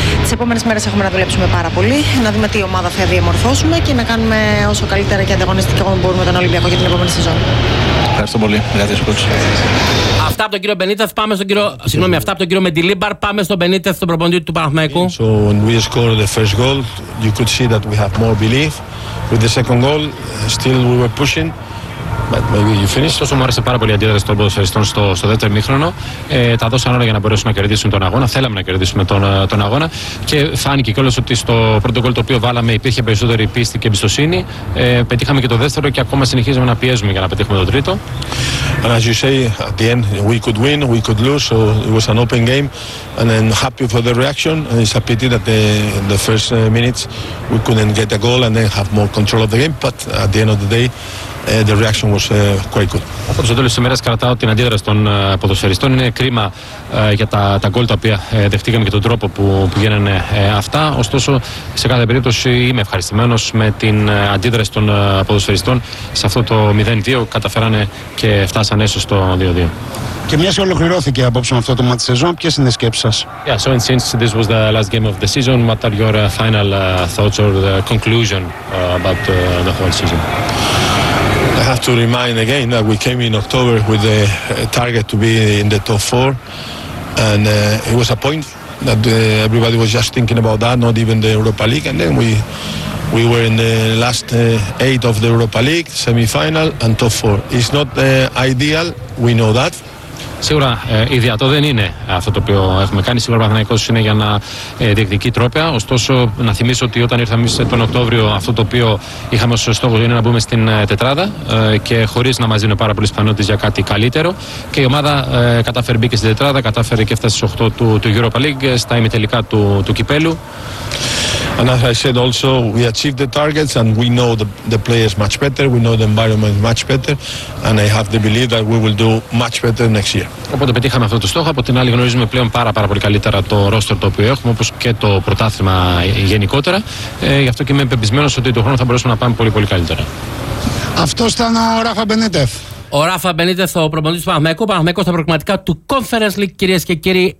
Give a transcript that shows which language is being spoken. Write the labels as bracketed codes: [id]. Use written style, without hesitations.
[el] Τις επόμενες μέρες έχουμε να δουλέψουμε πάρα πολύ, να δούμε τι ομάδα θα διαμορφώσουμε και να κάνουμε όσο καλύτερα και ανταγωνιστικά μπορούμε τον Ολυμπιακό για την επόμενη σεζόν. Ευχαριστώ πολύ. Αυτά από τον κύριο Μπενίτεθ, πάμε στον κύριο. Συγγνώμη, αυτά από τον κύριο Μεντιλίμπαρ, πάμε στον Μπενίτεθ, τον προπονητή του Παναθηναϊκού. [en] So when we scored the first goal, you could see that we have more belief. With the second goal, still we were pushing. [el] Ωστόσο, μου άρεσε πάρα πολύ η αντίδραση των ποδοσφαιριστών στο δεύτερο ημίχρονο. Τα δώσαν όλα για να μπορέσουν να κερδίσουν τον αγώνα. Θέλαμε να κερδίσουμε τον αγώνα. Και φάνηκε κιόλας ότι στο πρώτο γκολ το οποίο βάλαμε υπήρχε περισσότερη πίστη και εμπιστοσύνη. Πετύχαμε και το δεύτερο και ακόμα συνεχίζουμε να πιέζουμε για να πετύχουμε το τρίτο. [en] And as you say, at the end we could win, we could lose. So it was an open game. And I'm happy for the reaction. And it's a pity that the first minutes we couldn't get a goal and then have more control of the game. But at the end of the day. the reaction was quite good. [el] Από το τέλος της ημέρας κρατάω την αντίδραση των ποδοσφαιριστών. Είναι κρίμα για τα γκολ τα οποία δεχτήκαμε και τον τρόπο που γίνανε αυτά. Ωστόσο, σε κάθε περίπτωση είμαι ευχαριστημένος με την αντίδραση των ποδοσφαιριστών. Σε αυτό το 0-2 καταφέρανε και φτάσανε έστω στο 2-2. Και μια και ολοκληρώθηκε απόψε με αυτό το μάτι σεζόν, ποιες είναι οι σκέψεις σας? [en] Yeah, so in since this was the last game of the season, what are your final thoughts or the conclusion about the whole season? I have to remind again that we came in October with the target to be in the top four, and it was a point that everybody was just thinking about that, not even the Europa League. And then we were in the last eight of the Europa League, semi-final and top four. It's not ideal, we know that. [el] Σίγουρα ιδιαίτερο δεν είναι αυτό το οποίο έχουμε κάνει. Σίγουρα ο Παναθηναϊκός είναι για να διεκδικεί τρόπαια. Ωστόσο, να θυμίσω ότι όταν ήρθαμε τον Οκτώβριο, αυτό το οποίο είχαμε ως στόχο είναι να μπούμε στην τετράδα και χωρίς να μας δίνουν πάρα πολλές πιθανότητες για κάτι καλύτερο. Και η ομάδα κατάφερε, μπήκε στην τετράδα, κατάφερε και έφτασε στις 8 του Europa League, στα ημιτελικά του κυπέλου. [en] And as I said also, we achieved the targets and we know the players much better, we know the environment much better, and I have the belief that we will do much better next year. [el] Οπότε πετύχαμε αυτό το στόχο, από την άλλη γνωρίζουμε πλέον πάρα πολύ καλύτερα το roster το οποίο έχουμε, όπως και το πρωτάθλημα γενικότερα, γι' αυτό και είμαι πεπισμένος ότι τον χρόνο θα μπορέσουμε να πάμε πολύ πολύ καλύτερα. Αυτό ήταν ο Ράφα Μπενίτεθ. Ο Ράφα Μπενίτεθ, ο προπονητής του Παναθηναϊκού. Παναθηναϊκός στα προκριματικά του Conference League, κυρίες και κύριοι.